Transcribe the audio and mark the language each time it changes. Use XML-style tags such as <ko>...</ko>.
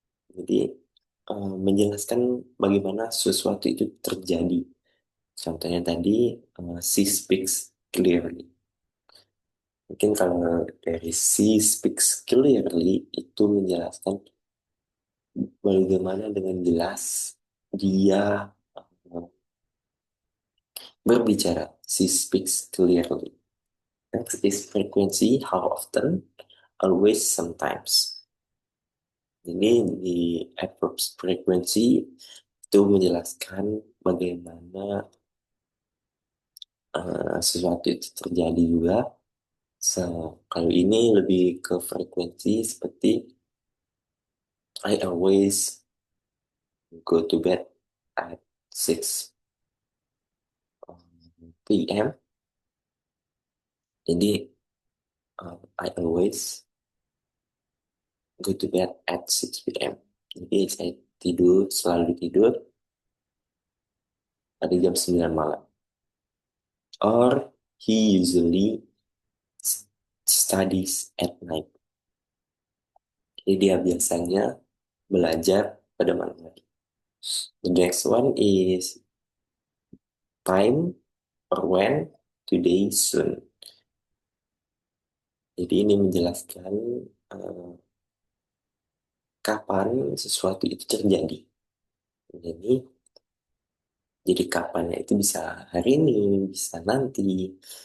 <id>Jadi menjelaskan bagaimana sesuatu itu terjadi. Contohnya tadi</id> <en>she speaks clearly.</en> <id>Mungkin kalau dari</id> <en>she speaks clearly</en> <id>itu menjelaskan bagaimana dengan jelas dia uh, berbicara.</id> <en>She speaks clearly. Next is frequency, how often, always, sometimes.</en> <id>Ini di adverbs frequency itu menjelaskan bagaimana sesuatu itu terjadi juga. Kalau ini lebih ke frekuensi seperti</id> <en>I always go to bed at 6 p.m. Jadi I always go to bed at 6 p.m.</en> <id>Jadi saya selalu tidur pada jam 9 malam.</id> <en>Or he usually studies at night.</en> <id>Jadi dia biasanya belajar pada malam hari.</id> <en>The next one is time or when, today, soon.</en> <id>Jadi ini menjelaskan eh, kapan sesuatu itu terjadi. Jadi, jadi kapannya itu bisa hari ini, bisa nanti.</id>